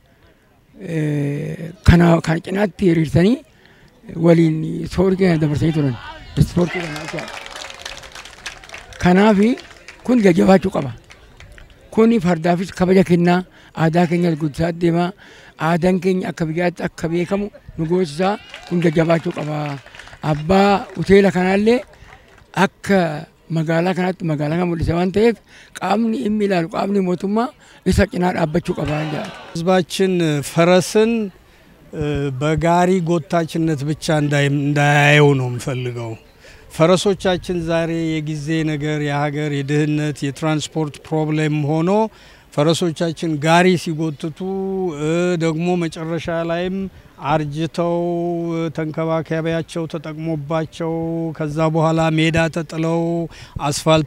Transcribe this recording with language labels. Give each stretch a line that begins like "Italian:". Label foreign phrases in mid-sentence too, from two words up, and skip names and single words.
Oromo: kana cinaatti hiriirsanii waliin soorii keenya dabarsanii turan ispoortii kanaaf kun jajjabaachuu qaba kun fardaafis kabaja kennaa aadaa keenya guddisaa deemaa aadaan keenya akka biyyaatti akka beekamu nu goosisaa kun jajjabaachuu qaba abbaa hoteela kanaallee akka magaalaa kanatti magaalaa kan mul'ise waan ta'eef qaamni inni ilaalu qaamni mootummaa isa cinaa dhaabbachuu qaba እንጃ
Amharic: ህዝባችን ፈረስን በጋሪ ጎታችነት ብቻ እንዳያየው ነው የምፈልገው ፈረሶቻችን ዛሬ የጊዜ ነገር የሀገር የድህነት የትራንስፖርት ፕሮብሌም ሆኖ ፈረሶቻችን ጋሪ ሲጎትቱ ደግሞ መጨረሻ ላይም አርጅተው ተንከባካቢያቸው ተጠቅሞባቸው ከዛ በኋላ ሜዳ ተጥለው አስፋልት